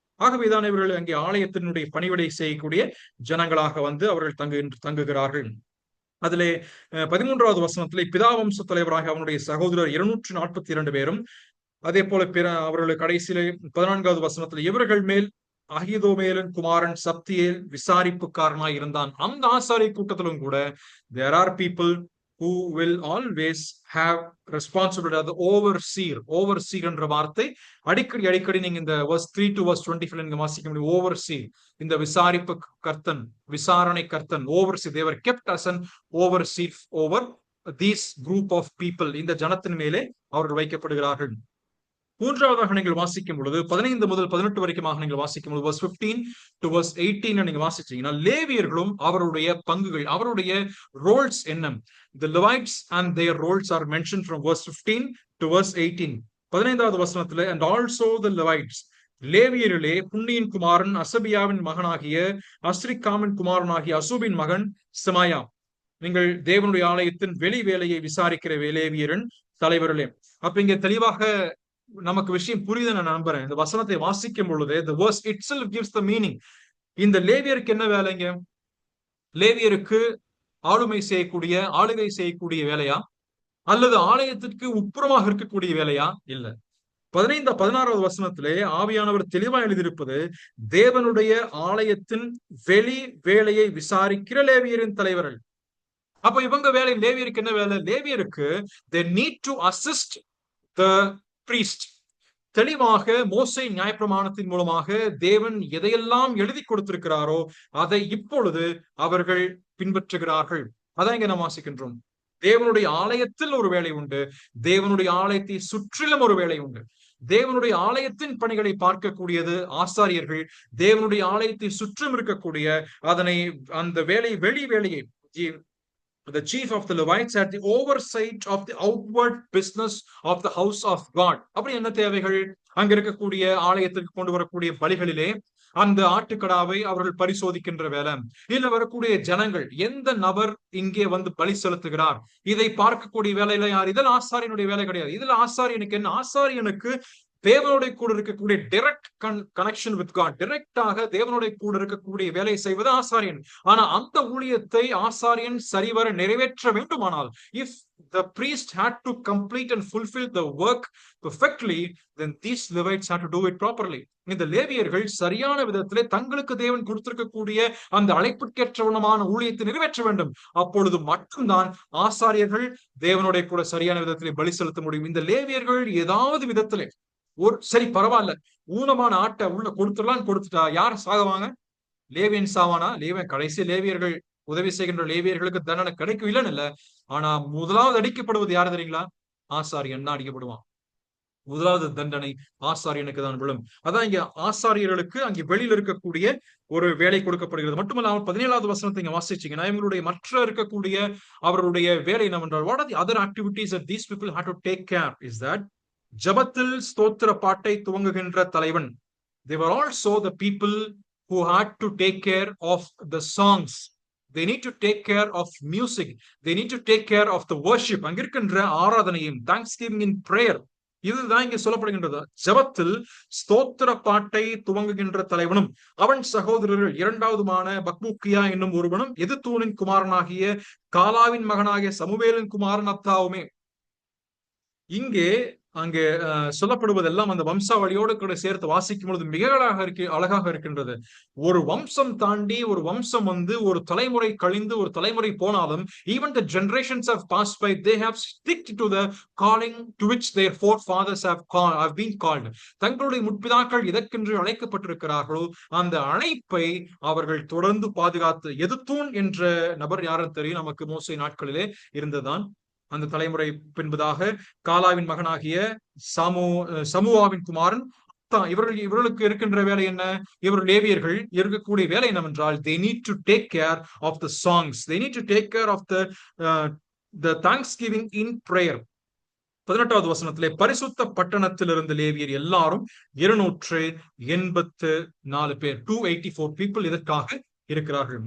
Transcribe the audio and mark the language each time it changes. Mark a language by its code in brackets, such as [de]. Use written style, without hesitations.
[ta] ஆகவேதான் இவர்கள் அங்கே ஆலயத்தினுடைய பணிவிடை செய்யக்கூடிய ஜனங்களாக வந்து அவர்கள் தங்குகிறார்கள். அதிலே 13வது வசனத்திலே பிதாவம்ச தலைவராக அவனுடைய சகோதரர் 242 பேரும், அதே போல அவர்களுடைய கடைசியிலே 14வது வசனத்தில் இவர்கள் மேல் அகிதோமேலின் குமாரன் சப்தியேல் விசாரிப்புக்காரனாய் இருந்தான். அந்த ஆசாரிய கூட்டத்திலும் கூட [en] there are people who will always have responsibility. [ta] அது overseer என்ற வார்த்தை அடிக்கடி நீங்க இந்த [en] verse 3 to verse 25 [ta] நீங்க வாசிக்க முடியும். overseer, இந்த விசாரிப்பு கர்த்தன், விசாரணை கர்த்தன், overseer. [en] they were kept as an overseer over this group of people. [ta] இந்த ஜனத்தின் மேலே அவர்கள் வைக்கப்படுகிறார்கள். மூன்றாவதாக நீங்கள் வாசிக்கும் பொழுது 15 முதல் 18 வரைக்குமாக நீங்கள் வாசிக்கும் பொழுது [en] verse 15 to verse 18 [ta] நீங்க வாசிச்சீங்கன்னா லேவியர்களும் அவருடைய பங்குகள், அவருடைய ரோல்ஸ் என்ன? [en] The Levites and their roles are mentioned from verse 15 to verse 18. [ta] 15வது வசனத்துல [en] and also the Levites, [ta] லேவியரிலே புன்னியின் குமாரன் அசபியாவின் மகனாகிய அஸ்ரிக்காமின் குமாரனாகிய அசூபின் மகன் செமாயா, நீங்கள் தேவனுடைய ஆலயத்தின் வெளி வேலையை விசாரிக்கிற லேவியரின் தலைவர்களே. அப்ப இங்க தெளிவாக நமக்கு விஷயம் புரியுது நான் நம்புறேன். இந்த வசனத்தை வாசிக்கும் பொழுது [en] the verse itself gives the meaning. [ta] இந்த லேவியருக்கு என்ன வேலைங்க? லேவியருக்கு ஆளுகை செய்யக்கூடிய வேலையா, அல்லது ஆலயத்திற்கு உட்புறமாக இருக்கக்கூடிய வேலையா? இல்ல. 16வது வசனத்திலே ஆவியானவர் தெளிவா எழுதியிருப்பது தேவனுடைய ஆலயத்தின் வெளி வேலையை விசாரிக்கிற லேவியரின் தலைவர்கள். அப்ப இவங்க வேலை, லேவியருக்கு என்ன வேலை? லேவியருக்கு [en] they need to assist the priest. [ta] தெளிவாக மோசே நியாயப்பிரமாணத்தின் மூலமாக தேவன் எதையெல்லாம் எழுதி கொடுத்திருக்கிறாரோ அதை இப்பொழுது அவர்கள் பின்பற்றுகிறார்கள். அதான் இங்க நாம் வாசிக்கின்றோம். தேவனுடைய ஆலயத்தில் ஒரு வேலை உண்டு, தேவனுடைய ஆலயத்தை சுற்றிலும் ஒரு வேலை உண்டு. தேவனுடைய ஆலயத்தின் பணிகளை பார்க்கக்கூடியது ஆசாரியர்கள், தேவனுடைய ஆலயத்தை சுற்றும் இருக்கக்கூடிய அந்த வெளி வேலையை [en] the chief of the Levites had the oversight of the outward business of the house of God. [ta] அப்படி என்ன தேவைகள்? அங்க இருக்கக்கூடிய ஆலயத்திற்கு கொண்டு வரக்கூடிய பலிகளிலே அந்த ஆட்டுக்கடாவை அவர்கள் பரிசோதிக்கின்ற வேலை, இல்ல வரக்கூடிய ஜனங்கள் எந்த நபர் இங்கே வந்து பலி செலுத்துகிறார் இதை பார்க்கக்கூடிய வேலையில யார்? இதில் ஆசாரியனுடைய வேலை கிடையாது. இதுல ஆசாரியனுக்கு என்ன? ஆசாரியனுக்கு தேவனுடைய கூட இருக்கக்கூடிய [en] direct connection with God, [ta] டைரக்டாக தேவனுடைய கூட இருக்கக்கூடிய வேலை செய்வது ஆசாரியன். ஆனா அந்த ஊழியத்தை ஆசாரியன் சரிவர நிறைவேற்ற வேண்டுமானால், [en] if the priest had to complete and fulfill the work perfectly, then these Levites had to do it properly. [ta] இந்த லேவியர்கள் சரியான விதத்திலே தங்களுக்கு தேவன் கொடுத்திருக்கக்கூடிய அந்த அழைப்புக்கேற்றவனமான ஊழியத்தை நிறைவேற்ற வேண்டும். அப்பொழுது மட்டும்தான் ஆசாரியர்கள் தேவனுடைய கூட சரியான விதத்திலே பலி செலுத்த முடியும். இந்த லேவியர்கள் ஏதாவது விதத்திலே சரி பரவாயில்ல, ஊனமான ஆட்டை உள்ள கொடுத்துட்டா யார் சாகுவாங்க? லேவியன் சாவானா? கடைசி லேவியர்கள் உதவி செய்கின்ற லேவியர்களுக்கு தண்டனை கிடைக்கும் இல்லைன்னு இல்ல. ஆனா முதலாவது அடிக்கப்படுவது யாரு தெரியுங்களா? ஆசாரியன் தான் அடிக்கப்படுவான். முதலாவது தண்டனை ஆசாரியனுக்கு தான் விழும். அதான் இங்க ஆசாரியர்களுக்கு அங்கே வெளியில் இருக்கக்கூடிய ஒரு வேலை கொடுக்கப்படுகிறது. மட்டுமல்ல, 17வது வசனத்தை இங்க வாசிச்சீங்கன்னா இவங்களுடைய மற்ற இருக்கக்கூடிய அவருடைய வேலை என்னவென்றால், [en] what are the other activities that these people had to take care is that [ta] ஜபத்தில் ஸ்தோத்திர பாட்டை துவங்குகின்ற தலைவன். [en] They were also the people who had to take care of the songs. They need to take care of music. They need to take care of the worship. [ta] அங்க இருக்கின்ற ஆராதனையும், [en] thanksgiving in prayer. [ta] இதுதான் இங்க சொல்லப்படுகின்றது. ஜபத்தில் ஸ்தோத்திர பாட்டை துவங்குகின்ற தலைவனும் அவன் சகோதரர்கள் இரண்டாவதுமான பக்பூக்கியா என்னும் ஒருவனும் எதுத்தூனின் குமாரனாகிய காலாவின் மகனாகிய சமுவேலின் குமாரன் அத்தாவுமே. இங்கே அங்கே சொல்லப்படுவதெல்லாம் அந்த வம்சாவளியோடு கூட சேர்த்து வாசிக்கும் பொழுது மிக அழகாக இருக்கின்றது. ஒரு வம்சம் தாண்டி ஒரு வம்சம் வந்து ஒரு தலைமுறை கழிந்து ஒரு தலைமுறை போனாலும், [en] even the generations have passed by, they have stick to the calling to which their forefathers have been called. [ta] தங்களுடைய முற்பிதாக்கள் எதற்கென்று அழைக்கப்பட்டிருக்கிறார்களோ அந்த அழைப்பை அவர்கள் தொடர்ந்து பாதுகாத்து, எதுத்தூன் என்ற நபர் யாரும் தெரியும் நமக்கு மோசே நாட்களிலே இருந்ததான். அந்த தலைமுறை பின்பதாக காலாவின் மகனாகிய சமுவாவின் குமாரன் இவர்களுக்கு இருக்கின்ற வேலை என்ன? இவர் லேவியர்கள் இருக்கக்கூடிய வேலை என்னவென்றால், [en] they need to take care of the songs, they need to take care of the thanksgiving in prayer. [ta] 18வது வசனத்திலே பரிசுத்த பட்டணத்தில் இருந்த லேவியர் எல்லாரும் 284 பேர், [en] 284 people [ta] இதற்காக இருக்கிறார்கள்.